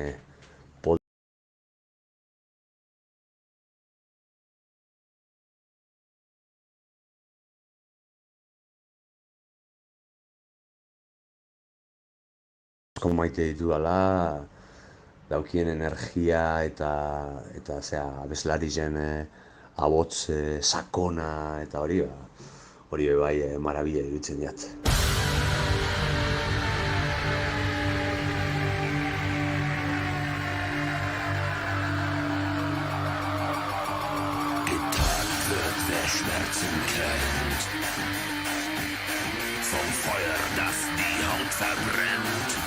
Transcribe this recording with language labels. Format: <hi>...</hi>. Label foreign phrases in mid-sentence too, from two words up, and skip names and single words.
<eu>maite ditudala, daukien energia eta abeslarizen abots sakona eta hori, hori bai marabila iruditzen jat.</eu> <de>Wer Schmerzen kennt, vom Feuer, das die Haut verbrennt.</de>